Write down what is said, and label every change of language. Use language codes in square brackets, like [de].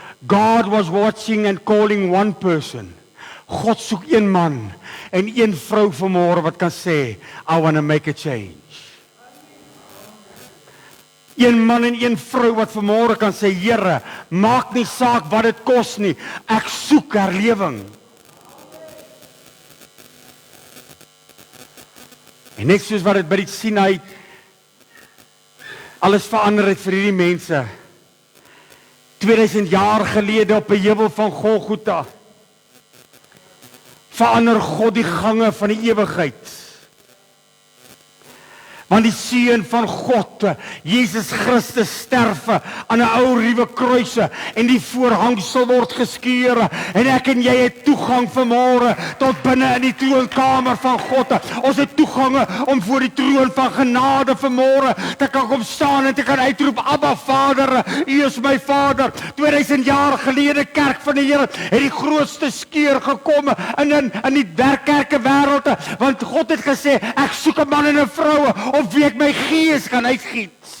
[en] God was watching and calling one person. [af] God soek een man en een vrou vanmôre wat kan sê, [en] I want to make a change. [af] Een man en een vrou wat vanmôre kan sê, Here, maak nie saak wat dit kos nie, ek soek herlewing. En net soos wat dit by die Sinai alles verander het vir hierdie mense. 2000 jaar gelede op 'n heuwel van Golgotha verander God die gange van die ewigheid. Want die Seun van God, Jesus Christus sterf aan 'n ou ruwe kruise en die voorhangsel word geskeur en ek en jy het toegang vanmôre tot binne in die troonkamer van God. Ons het toegang om voor die troon van genade vanmôre te kan kom staan en te kan uitroep, Abba Vader, U is my Vader. 2000 jaar gelede, kerk van die Here, het die grootste skeur gekom in die kerke wêreld, want God het gesê, ek soek 'n man en 'n vrou op wie ek my gees kan uitgiet.